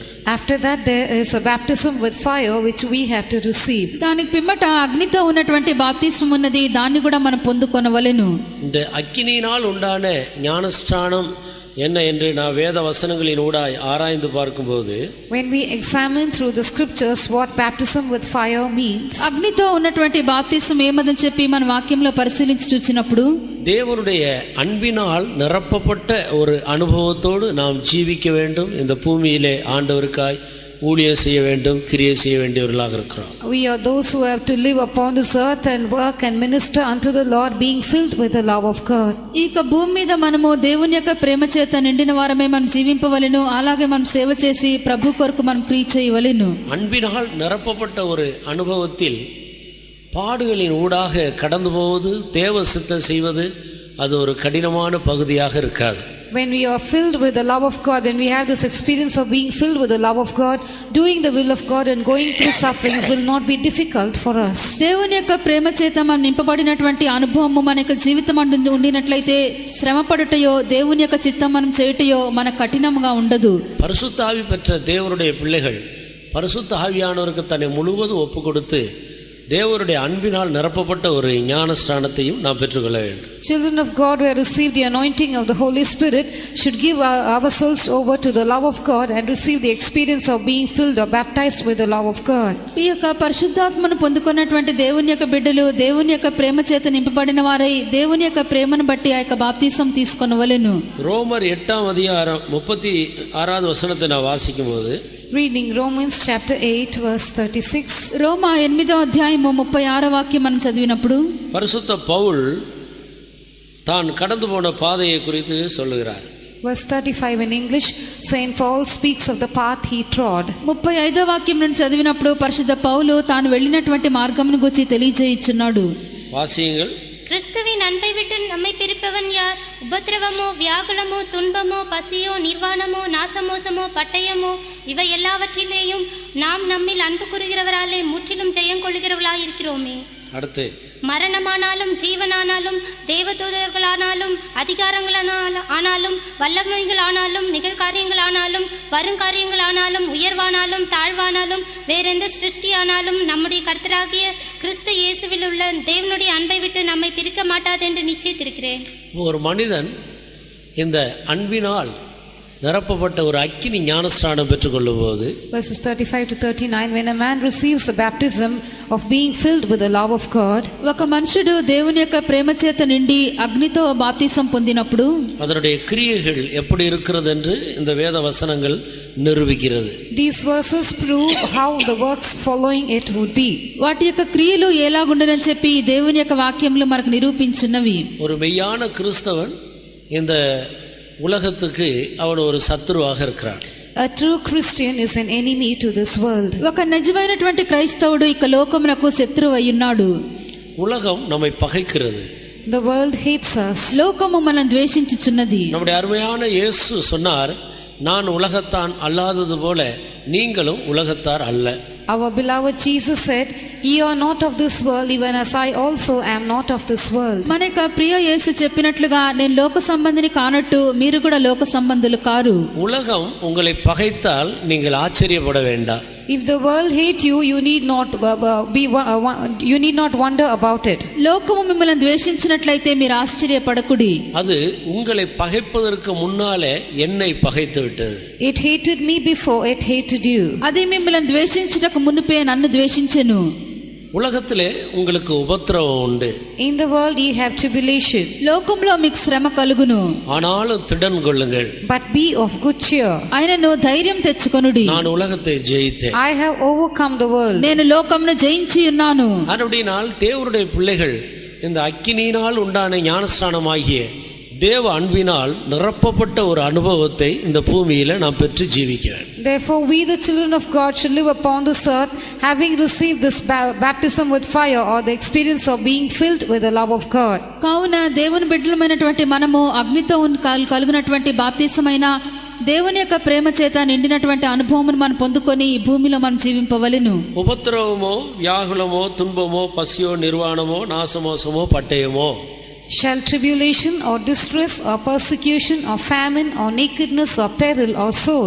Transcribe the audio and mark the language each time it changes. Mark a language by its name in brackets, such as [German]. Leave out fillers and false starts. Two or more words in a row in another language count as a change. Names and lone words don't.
[English] After that there is a baptism with fire which we have to receive. [Telugu] దానికి పిమ్మట అగ్నితో ఉన్నటువంటి బాప్తిస్మం ఉన్నది, దాన్ని కూడా మనం పొందుకొనవలెను. [Tamil] இந்த அக்கினியினால் உண்டான ஞானஸ்நானம் என்ன என்று நான் வேத வசனங்களின் ஊடாய் ஆராய்ந்து பார்க்கும்போது, [English] When we examine through the scriptures what baptism with fire means, [Telugu] అగ్నితో ఉన్నటువంటి బాప్తిస్మం ఏమదని చెప్పి మన వాక్యంలో పరిశీలించి చూచినప్పుడు [Tamil] தேவனுடைய அன்பினால் நிரப்பப்பட்ட ஒரு அனுபவத்தோடு நாம் ஜீவிக்க வேண்டும். இந்த பூமியிலே ஆண்டவருக்காய் ஊழியம் செய்ய வேண்டும், கிரியை செய்ய வேண்டியவர்களாக இருக்கிறோம். [English] we are those who have to live upon this earth and work and minister unto the Lord, being filled with the love of God. [Telugu] ఈ భూమి మీద మనము దేవుని యొక్క ప్రేమ చేత నిండిన వారమే మనం జీవింపవలెను. అలాగే మనం సేవ చేసి ప్రభు కొరకు మనం క్రియ చేయవలెను. [Tamil] அன்பினால் நிரப்பப்பட்ட ஒரு அனுபவத்தில் பாடுகளின் ஊடாக கடந்து போவது, தேவ சித்தம் செய்வது, அது ஒரு கடினமான பகுதியாக இருக்காது. [English] When we are filled with the love of God, when we have this experience of being filled with the love of God, doing the will of God and going through sufferings will not be difficult for us. [Telugu] దేవుని యొక్క ప్రేమ చేత మనం నింపబడినటువంటి అనుభవము మన యొక్క జీవితం ఉండినట్లయితే శ్రమపడుటయో దేవుని యొక్క చిత్తం మనం చేయుటయో మన కఠినముగా ఉండదు. [Tamil] பரிசுத்த ஆவி பெற்ற தேவனுடைய பிள்ளைகள் பரிசுத்த ஆவியானவருக்கு தன்னை முழுவதும் ஒப்பு கொடுத்து தேவனுடைய அன்பினால் நிரப்பப்பட்ட ஒரு ஞானஸ்நானத்தையும் நாம் பெற்றுக்கொள்ள வேண்டும். [English] Children of God who have received the anointing of the Holy Spirit should give ourselves over to the love of God and receive the experience of being filled or baptized with the love of God. [Telugu] ఈ యొక్క పరిశుద్ధాత్మను పొందుకున్నటువంటి దేవుని యొక్క బిడ్డలు దేవుని యొక్క ప్రేమ చేత నింపబడిన వారై దేవుని యొక్క ప్రేమను బట్టి ఆ యొక్క బాప్తిసం తీసుకొనవలెను. [Tamil] ரோமர் 8ஆம் அதிகாரம் 36வது வசனத்தை நான் வாசிக்கும்போது, [English] Reading Romans chapter 8 verse 36. [Telugu] రోమా 8వ అధ్యాయము 36వ వాక్యం మనం చదివినప్పుడు [Tamil] பரிசுத்த பவுல் தான் கடந்து போன பாதையை குறித்து சொல்லுகிறார். [English] Verse 35 in English, Saint Paul speaks of the path he trod. [Telugu] 35వ వాక్యం నుండి చదివినప్పుడు పరిశుద్ధ పౌలు తాను వెళ్ళినటువంటి మార్గమును గురించి తెలియజేయుచున్నాడు. [Tamil] வாசியுங்கள். கிறிஸ்துவின் அன்பை விட்டு நம்மை பிரிப்பவன் யார்? உபத்திரவமோ, வியாகுலமோ, துன்பமோ, பசியோ, நிர்வாணமோ, நாசமோசமோ, பட்டயமோ, இவை எல்லாவற்றிலேயும் நாம் நம்மில் அன்பு கூறுகிறவராலே முற்றிலும் ஜெயம் கொள்கிறவர்களாயிருக்கிறோமே. அடுத்து மரணமானாலும் ஜீவனானாலும் தேவதூதர்களானாலும் அதிகாரங்களானாலும் வல்லமைகளானாலும் நிகழ்காரியங்களானாலும் வருங்காரியங்களானாலும் உயர்வானாலும் தாழ்வானாலும் வேறெந்த சிருஷ்டியானாலும் நம்முடைய கர்த்தராகிய கிறிஸ்து இயேசுவில் உள்ள தேவனுடைய அன்பை விட்டு நம்மை பிரிக்க மாட்டாது என்று நிச்சயித்திருக்கிறேன். ஒரு மனிதன் இந்த அன்பினால் நிரப்பப்பட்ட ஒரு அக்கினி ஞானஸ்நானம் பெற்றுக்கொள்ளும் போது [English] Verses 35 to 39, when a man receives the baptism of being filled with the love of God, [Telugu] ఒక మనుషుడు దేవుని యొక్క ప్రేమ చేత నిండి అగ్నితో బాప్తిసం పొందినప్పుడు [Tamil] அதனுடைய கிரியைகள் எப்படி இருக்கிறது என்று இந்த வேத வசனங்கள் நிரூபிக்கிறது. [English] these verses prove how the works following it would be. [Telugu] వాటి యొక్క క్రియలు ఎలాగుండనని చెప్పి దేవుని యొక్క వాక్యములు మనకు నిరూపించున్నవి. [Tamil] ஒரு மெய்யான கிறிஸ்தவன் இந்த உலகத்துக்கு அவன் ஒரு சத்துருவாக இருக்கிறான். [English] A true Christian is an enemy to this world. [Telugu] ఒక నిజమైనటువంటి క్రైస్తవుడు ఇక లోకమునకు శత్రువు అయ్యున్నాడు. [Tamil] உலகம் நம்மை பகைக்கிறது. [English] The world hates us. [Telugu] లోకము మనల్ని ద్వేషించుచున్నది. [Tamil] நம்முடைய அருமையான இயேசு சொன்னார், நான் உலகத்தான் அல்லாதது போல நீங்களும் உலகத்தார் அல்ல. [English] Our beloved Jesus said, "Ye are not of this world, even as I also am not of this world." [Telugu] మన యొక్క ప్రియ యేసు చెప్పినట్లుగా నేను లోక సంబంధిని కానట్టు మీరు కూడా లోక సంబంధులు కారు. [Tamil] உலகம் உங்களை பகைத்தால் நீங்கள் ஆச்சரியப்பட வேண்டாம். [English] If the world hate you, you need not wonder about it. [Telugu] లోకము మిమ్మల్ని ద్వేషించినట్లయితే మీరు ఆశ్చర్యపడకుడి. [Tamil] அது உங்களை பகைப்பதற்கு முன்னாலே என்னை பகைத்து விட்டது. [English] It hated me before it hated you. [Telugu] అది మిమ్మల్ని ద్వేషించుటకు మునుపే నన్ను ద్వేషించెను. [Tamil] உலகத்திலே உங்களுக்கு உபத்திரவம் உண்டு. [English] In the world ye have tribulation. [Telugu] లోకంలో మీకు శ్రమ కలుగును. [Tamil] ஆனாலும் திடன் கொள்ளுங்கள். [English] But be of good cheer. [Telugu] ఆయనను ధైర్యం తెచ్చుకొనుడి. [Tamil] நான் உலகத்தை ஜெயித்தேன். [English] I have overcome the world. [Telugu] నేను లోకమును జయించి ఉన్నాను. [Tamil] அப்படினால் தேவனுடைய பிள்ளைகள் இந்த அக்கினியினால் உண்டான ஞானஸ்நானமாகிய தேவ அன்பினால் நிரப்பப்பட்ட ஒரு அனுபவத்தை இந்த பூமியில நாம் பெற்று ஜீவிக்க வேண்டும். [English] Therefore we the children of God should live upon this earth having received this baptism with fire, or the experience of being filled with the love of God. [Telugu] కావున దేవుని బిడ్డలమైనటువంటి మనము అగ్నితో కలుగునటువంటి బాప్తిసమైన దేవుని యొక్క ప్రేమ చేత నిండినటువంటి అనుభవమును మనం పొందుకొని ఈ భూమిలో మనం జీవింపవలెను. [Tamil] உபத்திரவமோ வியாகுலமோ துன்பமோ பசியோ நிர்வாணமோ நாசமோசமோ பட்டயமோ, [English] Shall tribulation or distress or persecution or famine or nakedness or peril or sword?